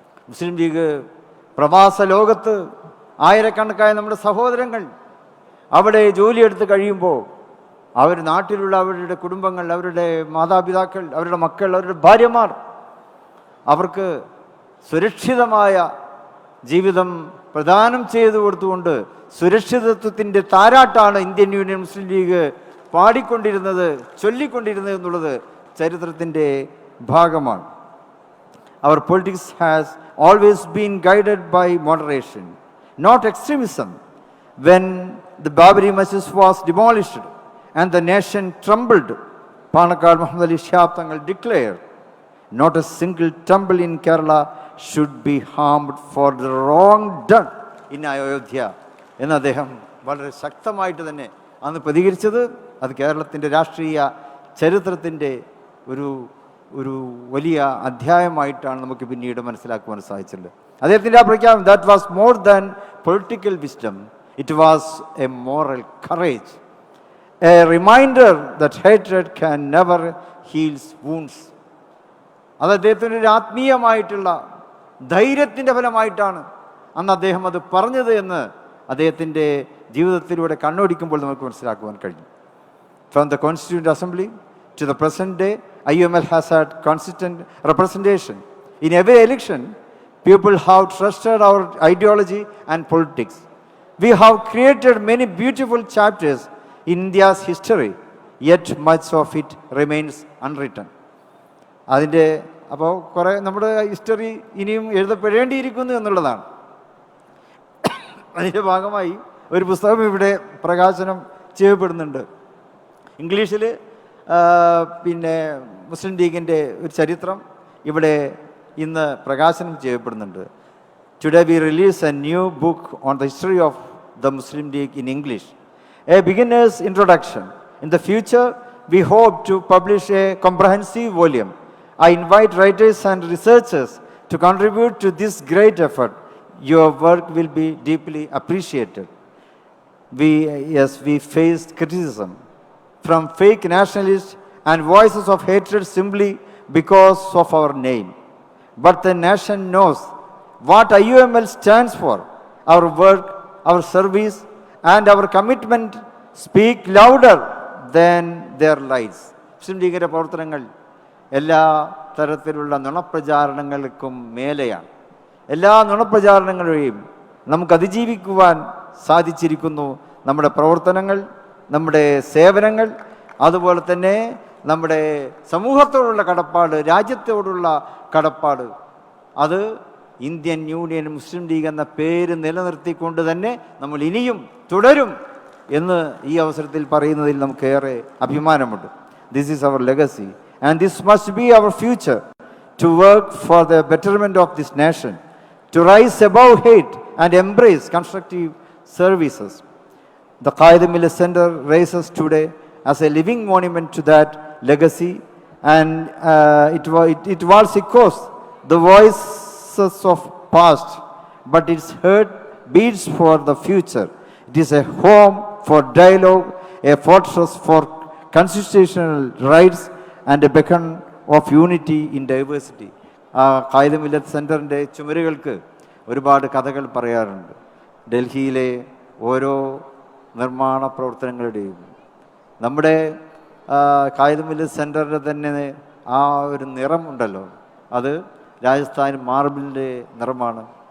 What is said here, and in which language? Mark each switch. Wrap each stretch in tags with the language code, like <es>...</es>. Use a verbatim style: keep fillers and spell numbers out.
<ml>മുസ്ലിം league പ്രവാസ ലോകത്ത് ആയിരക്കണക്കായ നമ്മുടെ സഹോദരങ്ങൾ അവിടെ ജോലിയെടുത്ത് കഴിയുമ്പോൾ അവർ നാട്ടിലുള്ള അവരുടെ കുടുംബങ്ങൾ, അവരുടെ മാതാപിതാക്കൾ, അവരുടെ മക്കൾ, അവരുടെ ഭാര്യമാർ അവർക്ക് സുരക്ഷിതമായ ജീവിതം പ്രദാനം ചെയ്തു കൊടുത്തുകൊണ്ട് സുരക്ഷിതത്വത്തിൻ്റെ താരാട്ടാണ് ഇന്ത്യൻ യൂണിയൻ മുസ്ലിം ലീഗ് പാടിക്കൊണ്ടിരുന്നത്, ചൊല്ലിക്കൊണ്ടിരുന്നത് എന്നുള്ളത് ചരിത്രത്തിൻ്റെ ഭാഗമാണ്.</ml> <en>Our politics has always been guided by moderation, not extremism. When the Babri Masjid was demolished and the nation trembled, Panakkad Muhammad Ali Shihab Thangal declared, not a single temple in Kerala should be harmed for the wrong done in Ayodhya</en> <ml>എന്ന് അദ്ദേഹം വളരെ ശക്തമായിട്ട് തന്നെ അന്ന് പ്രതികരിച്ചത്. അത് കേരളത്തിൻ്റെ രാഷ്ട്രീയ ചരിത്രത്തിൻ്റെ ഒരു ഒരു വലിയ അധ്യായമായിട്ടാണ് നമുക്ക് പിന്നീട് മനസ്സിലാക്കുവാൻ സാധിച്ചിട്ടുള്ളത്. അദ്ദേഹത്തിൻ്റെ ആ പ്രഖ്യാപനം</ml> <en>That was more than political wisdom, it was a moral courage, a reminder that ഹേറ്റഡ് can never heals wounds.</en> <ml>അത് അദ്ദേഹത്തിൻ്റെ ഒരു ആത്മീയമായിട്ടുള്ള ധൈര്യത്തിൻ്റെ ഫലമായിട്ടാണ് അന്ന് അദ്ദേഹം അത് പറഞ്ഞത് എന്ന് അദ്ദേഹത്തിൻ്റെ ജീവിതത്തിലൂടെ കണ്ണോടിക്കുമ്പോൾ നമുക്ക് മനസ്സിലാക്കുവാൻ കഴിഞ്ഞു.</ml> <en>From the constituent assembly to the present day, I U M L has had consistent representation. In every election, people have trusted our ideology and politics. We have created many beautiful chapters in India's history, yet much of it remains unwritten.</en> <ml>അതിൻ്റെ അപ്പോൾ കുറേ നമ്മുടെ history ഇനിയും എഴുതപ്പെടേണ്ടിയിരിക്കുന്നു എന്നുള്ളതാണ്. അതിൻ്റെ ഭാഗമായി ഒരു പുസ്തകം ഇവിടെ പ്രകാശനം ചെയ്യപ്പെടുന്നുണ്ട്. ഇംഗ്ലീഷിൽ പിന്നെ മുസ്ലിം ലീഗിൻ്റെ ഒരു ചരിത്രം ഇവിടെ ഇന്ന് പ്രകാശനം ചെയ്യപ്പെടുന്നുണ്ട്.</ml> <en>Today we release a new book on the history of the Muslim League in English, a beginner's introduction. In the future we hope to publish a comprehensive volume. I invite writers and researchers to contribute to this great effort. Your work will be deeply appreciated. We yes we faced criticism from fake nationalists and voices of hatred simply because of our name. But the nation knows what I U M L stands for. Our work, our service, and our commitment speak louder than their lies.</en> <ml>മുസ്ലിം ലീഗിൻ്റെ പ്രവർത്തനങ്ങൾ എല്ലാ തരത്തിലുള്ള നുണപ്രചാരണങ്ങൾക്കും മേലെയാണ്. എല്ലാ നുണപ്രചാരണങ്ങളെയും നമുക്ക് അതിജീവിക്കുവാൻ സാധിച്ചിരിക്കുന്നു. നമ്മുടെ പ്രവർത്തനങ്ങൾ, നമ്മുടെ സേവനങ്ങൾ, അതുപോലെ തന്നെ നമ്മുടെ സമൂഹത്തോടുള്ള കടപ്പാട്, രാജ്യത്തോടുള്ള കടപ്പാട്, അത് ഇന്ത്യൻ യൂണിയൻ മുസ്ലിം ലീഗ് എന്ന പേര് നിലനിർത്തിക്കൊണ്ട് തന്നെ നമ്മൾ ഇനിയും തുടരും എന്ന് ഈ അവസരത്തിൽ പറയുന്നതിൽ നമുക്ക് ഏറെ അഭിമാനമുണ്ട്.</ml> <en>This is our legacy and this must be our future. To work for the betterment of this nation, to rise above hate and embrace constructive services. The Qaid Millet Center raises today as a living monument to that legacy, and uh, it, wa- it, it walls echoes the voices of past, but its heart beats for the future. It is a home for dialogue, a fortress for constitutional rights, and a beacon of unity in diversity.</en> <ml>ആ കായിക മില്ലത്ത് സെൻറ്ററിൻ്റെ ചുമരുകൾക്ക് ഒരുപാട് കഥകൾ പറയാറുണ്ട്. ഡൽഹിയിലെ ഓരോ നിർമ്മാണ പ്രവർത്തനങ്ങളുടെയും നമ്മുടെ കായിക മില്ലത്ത് സെൻറ്ററിൻ്റെ തന്നെ ആ ഒരു നിറം ഉണ്ടല്ലോ, അത് രാജസ്ഥാൻ മാർബിളിൻ്റെ നിറമാണ്.</ml>